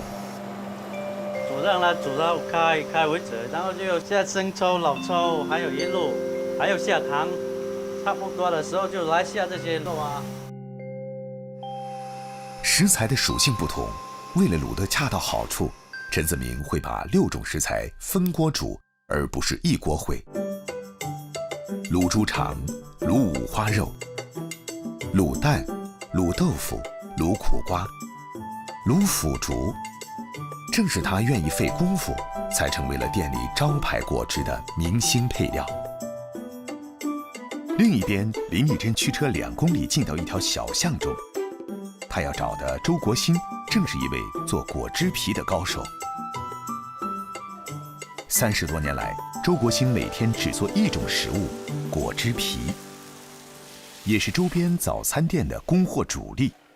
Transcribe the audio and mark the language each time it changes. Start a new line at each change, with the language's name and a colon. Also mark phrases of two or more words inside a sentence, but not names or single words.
Chinese: 煮讓它煮到開為止，然後就下生抽、老抽，還有椰露，還有下糖，差不多的時候就來下這些肉啊。食材的屬性不同，為了卤得恰到好處，陳子明會把6種食材分鍋煮，而不是一鍋燴。卤豬腸、卤五花肉、卤蛋、卤豆腐、卤苦瓜、卤腐竹，正是他願意費功夫，才成為了店裡招牌果汁的明星配料。另一邊，林麗珍驅車2公里進到一條小巷中，他要找的周國興正是一位做果汁皮的高手。30多年來，周國興每天只做一種食物——果汁皮，也是周邊早餐店的供貨主力。